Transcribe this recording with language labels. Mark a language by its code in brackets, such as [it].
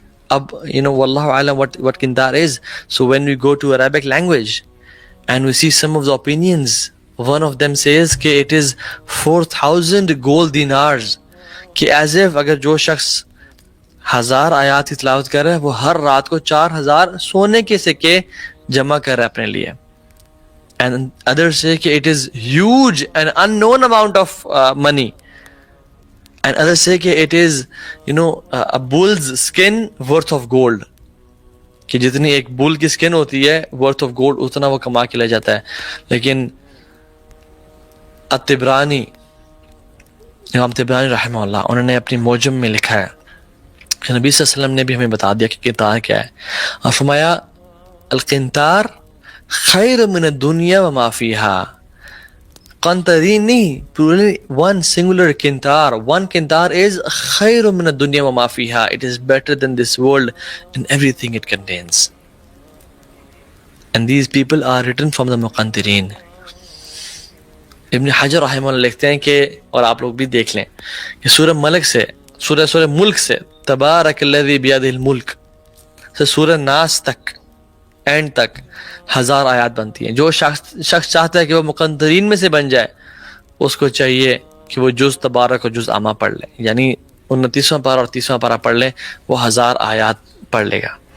[ur] اب واللہ عالم [en] what qintar is. So when we go to Arabic language and we see some of the opinions, one of them says [ur] کہ [en] it is 4000 gold dinars، [ur] کہ as if اگر جو شخص 1000 آیات کی تلاوت کر رہا ہے وہ ہر رات کو 4000 سونے کے سکے جمع کر رہا ہے اپنے لیے. [en] And others say کہ it is huge and unknown amount of money. And others say کہ it is a bull's skin worth of gold، کہ [ur] جتنی ایک بل کی سکن ہوتی ہے [en] worth of gold [ur] اتنا وہ کما کے لے جاتا ہے. لیکن الطبرانی، امام طبرانی رحمہ اللہ، انہوں نے اپنی موجم میں لکھا ہے کہ نبی صلی اللہ علیہ وسلم نے بھی ہمیں بتا دیا کہ قنطار کیا ہے، اور فرمایا [ar] القنطار خیر من الدنیا وما فیہا. [ur] قنطرین نہیں، poorly [en] one singular [ur] قنطار. [en] One قنطار is [ar] خیر من الدنیا وما فیہا. [en] It is better than this world and everything it contains. And these people are written from the مقنطرین. [ur] ابن حجر رحمہ اللہ لکھتے ہیں کہ، اور آپ لوگ بھی دیکھ لیں کہ سورہ ملک سے سورہ ملک سے تبارک الذی بیدہ الملک سے سورہ ناس تک اینڈ تک 1000 آیات بنتی ہیں. جو شخص چاہتا ہے کہ وہ مقنطرین میں سے بن جائے، اس کو چاہیے کہ وہ جز تبارک اور جز عامہ پڑھ لے، یعنی 29واں پارہ اور 30واں پارہ پڑھ لے، وہ 1000 آیات پڑھ لے گا.